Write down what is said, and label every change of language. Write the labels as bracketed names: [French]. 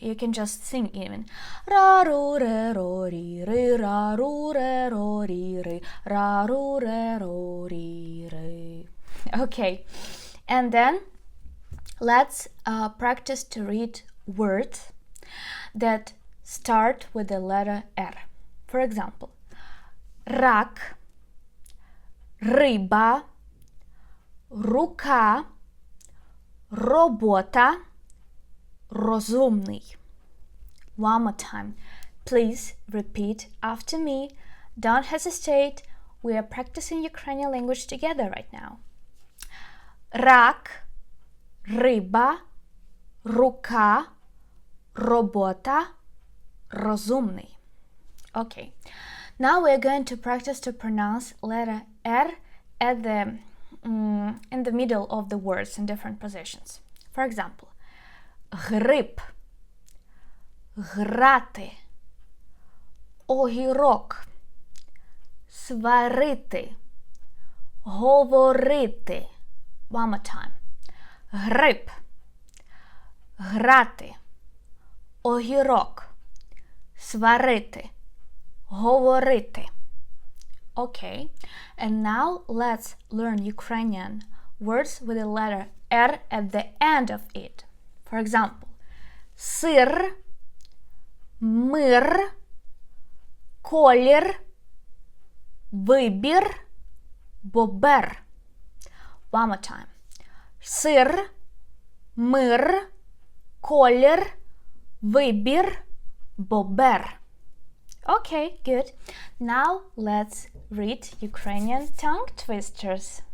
[English] You can just sing even. Ra, ru, re, ro, ri, re. Ra, ru, re, ro, ri, re. Ra, ru, re, ro, ri, re. Okay, and then let's practice to read words that start with the letter R. For example, [Ukrainian] рак, риба, рука, робота, розумний. [English] One more time. Please repeat after me. Don't hesitate. We are practicing Ukrainian language together right now. [Ukrainian] Рак, риба, рука, робота, розумний. [English] Okay. Now we are going to practice to pronounce letter R at in the middle of the words in different positions. For example, [Ukrainian] гриб, грати, огірок, сварити, говорити. [English] One more time. [Ukrainian] Гриб, грати, огірок, сварити, говорити. [English] Okay, and now let's learn Ukrainian words with the letter R at the end of it. For example, [Ukrainian] сир, мир, колір, вибір, бобер. [English] One more time. [Ukrainian] Сир, мир, колір, вибір, бобер. [English] Okay, good. Now let's read Ukrainian tongue twisters.